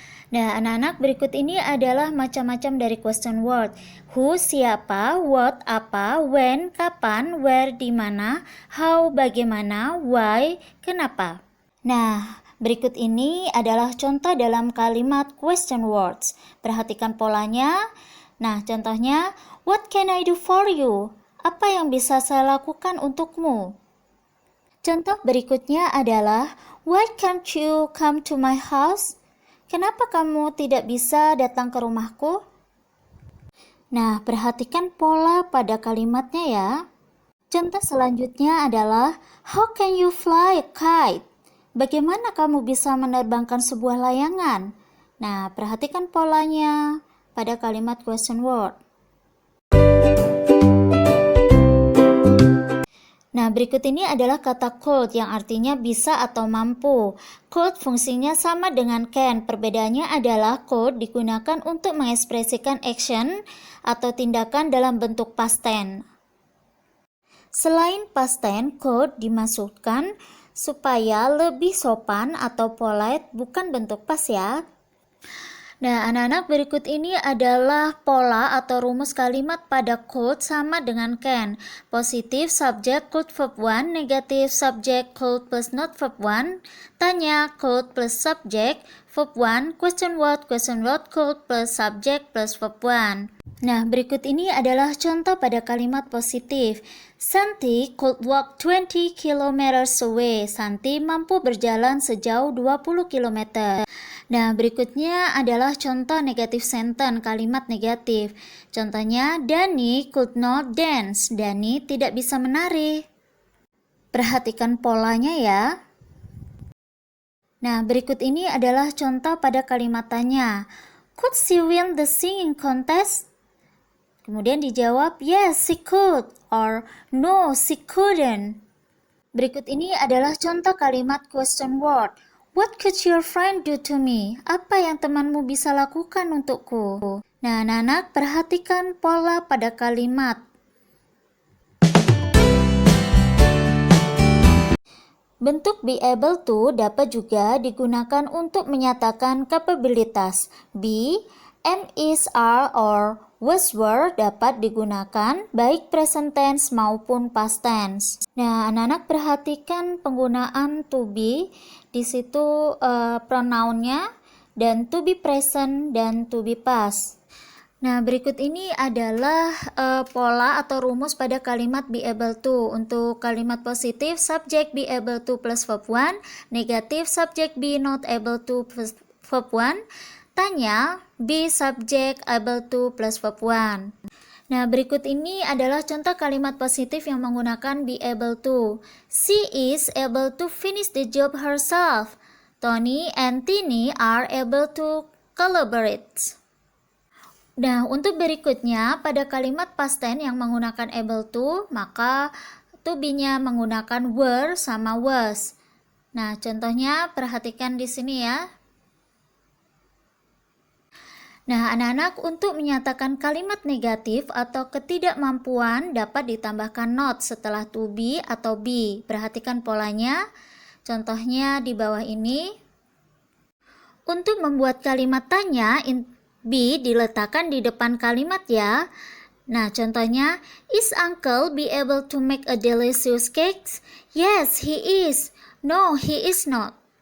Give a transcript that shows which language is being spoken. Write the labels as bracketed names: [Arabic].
[Indonesian] Nah, anak-anak, berikut ini adalah macam-macam dari question word. Who, siapa, what, apa, when, kapan, where, di mana, how, bagaimana, why, kenapa. Nah, berikut ini adalah contoh dalam kalimat question words. Perhatikan polanya. Nah, contohnya, [English] what can I do for you? [Indonesian] Apa yang bisa saya lakukan untukmu? Contoh berikutnya adalah, [English] why can't you come to my house? [Indonesian] Kenapa kamu tidak bisa datang ke rumahku? Nah, perhatikan pola pada kalimatnya ya. Contoh selanjutnya adalah, [English] how can you fly a kite? [Indonesian] Bagaimana kamu bisa menerbangkan sebuah layangan? Nah, perhatikan polanya pada kalimat question word. Nah, berikut ini adalah kata could yang artinya bisa atau mampu. Could fungsinya sama dengan can. Perbedaannya adalah could digunakan untuk mengekspresikan action atau tindakan dalam bentuk past tense. Selain past tense, could dimasukkan supaya lebih sopan atau polite, bukan bentuk past ya. Nah, anak-anak, berikut ini adalah pola atau rumus kalimat pada could sama dengan can. Positif subject could verb 1, negatif subject could plus not verb 1, tanya could plus subject verb 1, question word could plus subject plus verb 1. Nah, berikut ini adalah contoh pada kalimat positif. [English] Santi could walk 20 km away. [Indonesian] Santi mampu berjalan sejauh 20 km. Nah, berikutnya adalah contoh negatif sentence, kalimat negatif. [English] Contohnya, Dani could not dance. [Indonesian] Dani tidak bisa menari. Perhatikan polanya ya. Nah, berikut ini adalah contoh pada kalimat tanya. [English] Could she win the singing contest? [Indonesian] Kemudian dijawab, [English] yes, she could, or no, she couldn't. [Indonesian] Berikut ini adalah contoh kalimat [English] question word. What could your friend do to me? [Indonesian] Apa yang temanmu bisa lakukan untukku? Nah, anak-anak, perhatikan pola pada kalimat. Bentuk be able to dapat juga digunakan untuk menyatakan kapabilitas. Be, am, is, are, or was, were dapat digunakan baik present tense maupun past tense. Nah, anak-anak, perhatikan penggunaan to be. Di situ pronounnya, dan to be present dan to be past. Nah, berikut ini adalah pola atau rumus pada kalimat be able to. Untuk kalimat positif, subject be able to plus verb 1, negatif subject be not able to plus verb 1, tanya be subject able to plus verb 1. Nah, berikut ini adalah contoh kalimat positif yang menggunakan be able to. [English] She is able to finish the job herself. Tony and Tini are able to collaborate. [Indonesian] Nah, untuk berikutnya, pada kalimat past tense yang menggunakan able to, maka to be-nya menggunakan were sama was. Nah, contohnya perhatikan di sini ya. Nah, anak-anak, untuk menyatakan kalimat negatif atau ketidakmampuan dapat ditambahkan not setelah to be atau be. Perhatikan polanya. Contohnya di bawah ini. Untuk membuat kalimat tanya, be diletakkan di depan kalimat ya. Nah, contohnya, [English] is Uncle be able to make a delicious cake? Yes, he is. No, he is not.